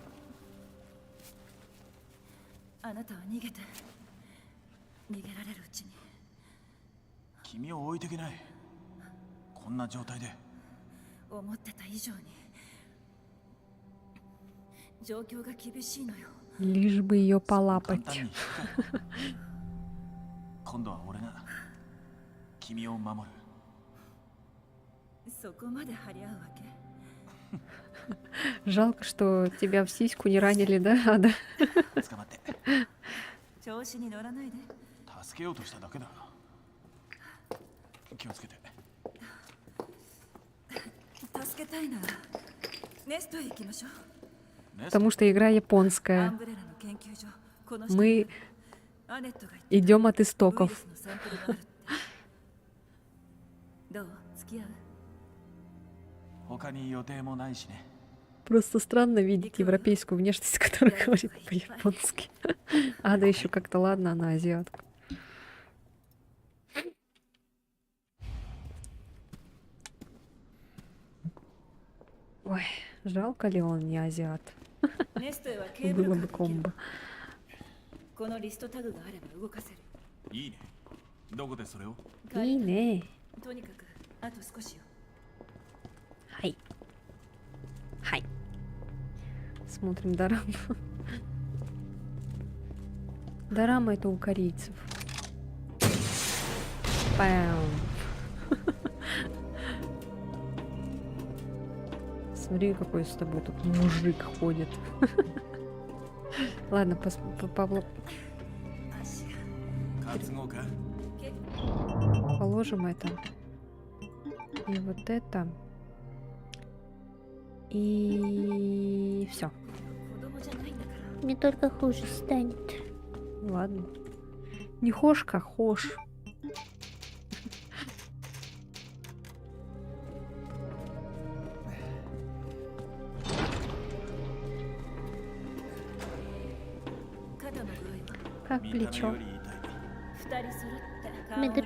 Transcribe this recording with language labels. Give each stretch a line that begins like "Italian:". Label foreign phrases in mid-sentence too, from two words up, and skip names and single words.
Japanese: あなたは逃げて逃げられるうちに君を置いていけないこんな状態で思ってた以上に状況が厳しいのよ
Russian: Лишь бы ее
Japanese: 簡
Russian: полапать.
Japanese: 単に引くかよ今度は俺が君を守るそこまで張り合うわけ？
Russian: Жалко, что тебя в сиську не ранили, да, Ада?
Japanese: 捕まって調子に乗らないで。助けようとしただけだ。気をつけて。助けたいならネストへ行きましょう。ネスト
Russian: Потому что игра
Japanese: ア
Russian: японская.
Japanese: ンブレラの研究所、この下に
Russian: Мы
Japanese: アネットが言ってた
Russian: идем от
Japanese: ウイル
Russian: истоков.
Japanese: スのサンプルがあるって。どう？付き合う？他に予定もないしね。
Russian: Просто странно видеть европейскую внешность, которая говорит по-японски. Ада еще как-то ладно, она азиатка. Ой, жалко ли он не азиат?
Japanese: ネストへはケーブル
Russian: Было
Japanese: カ
Russian: бы
Japanese: ーできる
Russian: комбо.
Japanese: このリストタグがあれば動かせる。いいね。どこでそれを？
Russian: И не.
Japanese: とにかくあと少しよ。 Хай. Хай.
Russian: Смотрим дораму. Дорама это у корейцев. Пам. Смотри, какой с тобой тут мужик ходит. Ладно, Павло,
Japanese: 足が担ごうか。
Russian: положим это. И вот это. И все.
Japanese: 子供じゃないんだから。
Russian: Мне только хуже станет. Ладно. Не хошь, как хошь. Как
Japanese: 見た目
Russian: плечо.
Japanese: より痛い。二人揃って顔
Russian: Мы
Japanese: を